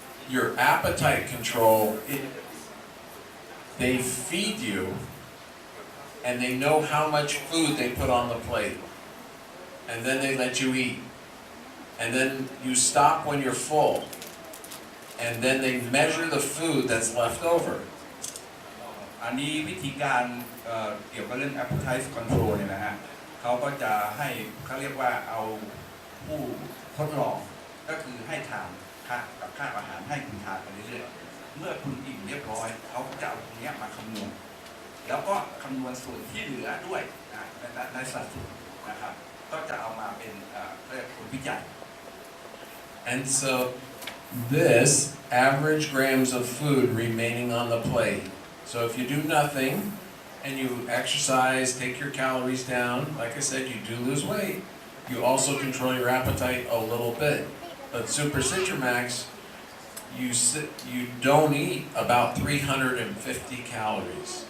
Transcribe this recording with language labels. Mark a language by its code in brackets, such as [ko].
[en] your appetite control, they feed you and they know how much food they put on the plate. And then they let you eat. And then you stop when you're full. And then they measure the food that's left over. [th] อันนี้วิธีการเกี่ยวกับเรื่อง appetite control เนี่ยนะฮะเขาก็จะให้เขาเรียกว่าเอาผู้ทดลองก็คือให้ทานกับค่าอาหารให้คุณทานไปเรื่อยๆเมื่อคุณอิ่มเรียบร้อยเขาก็จะเอาตรงนี้มาคำนวณแล้วก็คำนวณส่วนที่เหลือด้วยในสัดส่วนนะครับก็จะเอามาเป็นเรียกผลวิจัย [en] And so this average grams of food remaining on the plate. So if you do nothing and you exercise, take your calories down, like I said, you do lose weight. You also control your appetite a little bit. But Super Citramax, you don't eat about 350 calories.